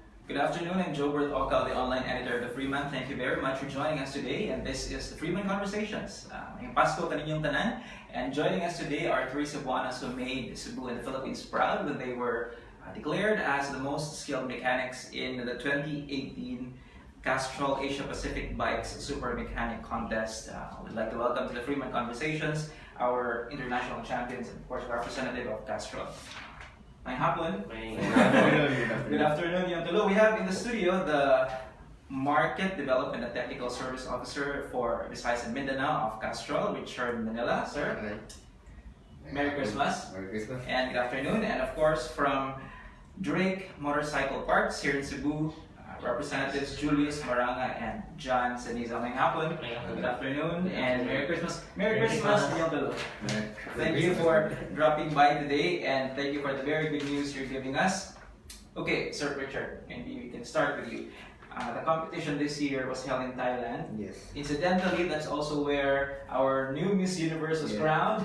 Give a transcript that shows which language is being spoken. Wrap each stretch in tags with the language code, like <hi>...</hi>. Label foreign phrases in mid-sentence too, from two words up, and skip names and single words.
<en>Good afternoon, I'm Jobert Ocal, the online editor of the Freeman. Thank you very much for joining us today, and this is the Freeman Conversations.</en> <ceb>Ngayong Pasko kaninyong tanan,</ceb> <en>and joining us today are three Cebuanos who made Cebu and the Philippines proud when they were declared as the most skilled mechanics in the 2018 Castrol Asia Pacific Bikes Super Mechanic Contest. We'd like to welcome to the Freeman Conversations our international champions and of course representative of Castrol.</en> <ceb>May hapon.</ceb> <en>Good afternoon,</en> <ceb>yung tulo.</ceb> <en>We have in the studio the Market Development and Technical Service Officer for Visayas and Mindanao of Castrol, Richard Manila. Sir, Merry Christmas. Merry Christmas. And good afternoon. And of course from Drake Motorcycle Parts here in Cebu, Representatives Julius Maranga and John Seniza.</en> <ceb>May hapon.</ceb> <en>Good afternoon and Merry Christmas. Merry Christmas,</en> <ceb>yung tulo.</ceb> <en>Thank you for dropping by today and thank you for the very good news you're giving us. Okay, Sir Richard, maybe we can start with you. The competition this year was held in Thailand. Yes. Incidentally, that's also where our new Miss Universe was crowned.</en>